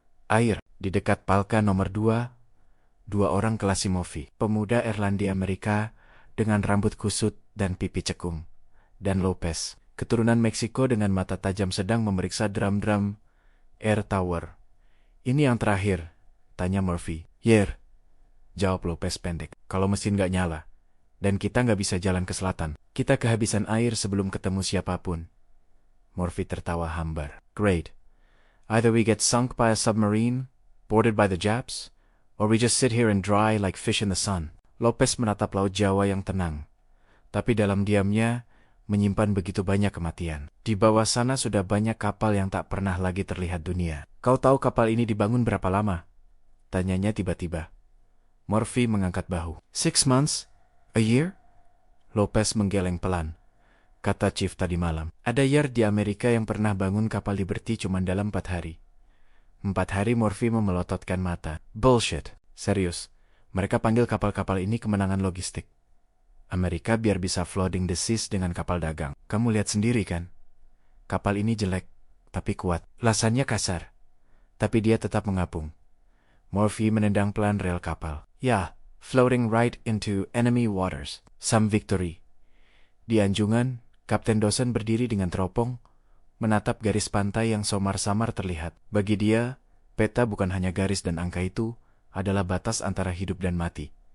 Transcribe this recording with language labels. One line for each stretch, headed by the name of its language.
Indonesian: Air, di dekat palka nomor 2, dua orang Klasimovi, pemuda Irlandia Amerika dengan rambut kusut dan pipi cekung, dan Lopez, keturunan Meksiko dengan mata tajam sedang memeriksa drum-drum Air Tower. Ini yang terakhir, tanya Murphy. Yer, jawab Lopez pendek. Kalau mesin gak nyala, dan kita gak bisa jalan ke selatan, kita kehabisan air sebelum ketemu siapapun. Murphy tertawa hambar.
English: Great. Either we get sunk by a submarine, boarded by the Japs, or we just sit here and dry like fish in the sun.
Indonesian: Lopez menatap Laut Jawa yang tenang, tapi dalam diamnya menyimpan begitu banyak kematian. Di bawah sana sudah banyak kapal yang tak pernah lagi terlihat dunia. Kau tahu kapal ini dibangun berapa lama? Tanyanya tiba-tiba. Murphy mengangkat bahu.
English: 6 months? A year?
Indonesian: Lopez menggeleng pelan. Kata Chief tadi malam. Ada yard di Amerika yang pernah bangun kapal Liberty cuma dalam 4 hari. 4 hari. Murphy memelototkan mata.
English: Bullshit.
Indonesian: Serius. Mereka panggil kapal-kapal ini kemenangan logistik. Amerika biar bisa
English: flooding the seas
Indonesian: dengan kapal dagang. Kamu lihat sendiri kan? Kapal ini jelek, tapi kuat. Lasannya kasar. Tapi dia tetap mengapung. Murphy menendang pelan rel kapal.
English: Ya, floating right into enemy waters. Some victory.
Indonesian: Di anjungan, Kapten Dawson berdiri dengan teropong, menatap garis pantai yang samar-samar terlihat. Bagi dia, peta bukan hanya garis dan angka itu, adalah batas antara hidup dan mati.